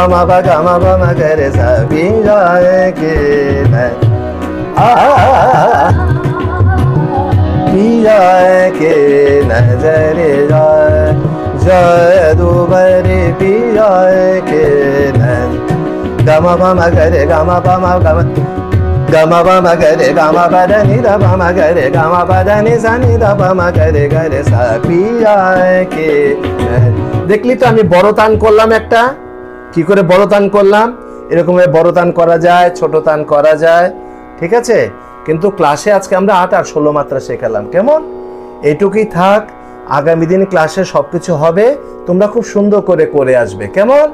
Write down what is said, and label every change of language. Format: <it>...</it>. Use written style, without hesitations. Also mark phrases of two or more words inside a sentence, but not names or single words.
<hi>मा बगा मा बा मगर सबिया के पिया के नजर जाए जादू भरे पिया के गमा पमा गरे गमा पमा गमा गमा पमा गरे गमा पद नि द पमा गरे गमा पद नि सा नि द पमा गरे गरे सा पिया के।</hi> <bn>দেখলি তো আমি বড় তান করলাম একটা, কি করে বড় তান করলাম, এরকম ভাবে বড় তান করা যায়, ছোট তান করা যায়, ঠিক আছে। কিন্তু ক্লাসে আজকে আমরা 8 আর 16 মাত্রা শেখালাম, কেমন? এইটুকুই থাক, আগামী দিন ক্লাসে সবকিছু হবে, তোমরা খুব সুন্দর করে করে আসবে, কেমন?</bn>